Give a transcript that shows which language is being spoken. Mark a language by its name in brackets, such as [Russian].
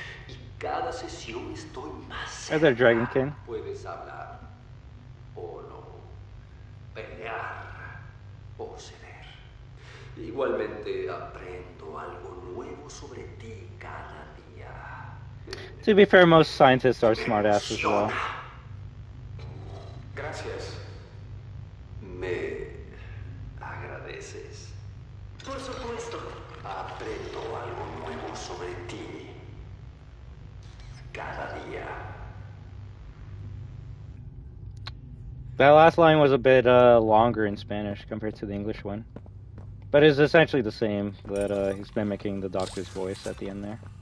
[Spanish] Y cada sesión estoy más cerca. [English] Is there Dragon King? [Spanish] Puedes hablar o no, pelear o ceder. Igualmente aprendo algo nuevo sobre ti cada día. [English] To be fair, most scientists are smartasses as well. [Spanish] Gracias. ¿Me agradeces? Por supuesto. Aprendo algo nuevo sobre ti cada día. [English] That last line was a bit longer in Spanish compared to the English one. But it's essentially the same, that he's mimicking the doctor's voice at the end there.